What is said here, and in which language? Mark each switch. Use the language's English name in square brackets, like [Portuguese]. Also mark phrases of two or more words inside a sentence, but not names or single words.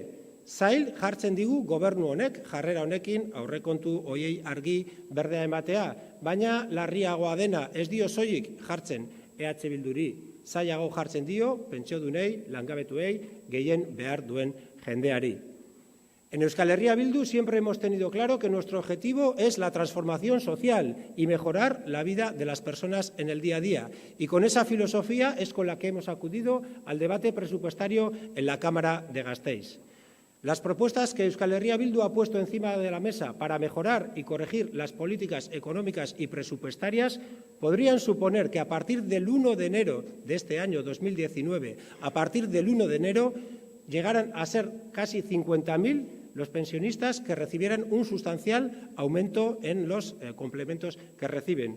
[Basque] Zail jartzen digu gobernu honek, jarrera honekin aurrekontu hoiei argi berdea ematea, baina larriagoa dena ez dio soilik jartzen EH Bilduri. Zailago jartzen dio, pentsiodunei, langabetuei, gehien behar duen jendeari. [Spanish] En Euskal Herria Bildu siempre hemos tenido claro que nuestro objetivo es la transformación social y mejorar la vida de las personas en el día a día. Y con esa filosofía es con la que hemos acudido al debate presupuestario en la Cámara de Gasteiz. Las propuestas que Euskal Herria Bildu ha puesto encima de la mesa para mejorar y corregir las políticas económicas y presupuestarias podrían suponer que a partir del 1 de enero de este año 2019, a partir del 1 de enero, llegaran a ser casi 50.000 los pensionistas que recibieran un sustancial aumento en los complementos que reciben.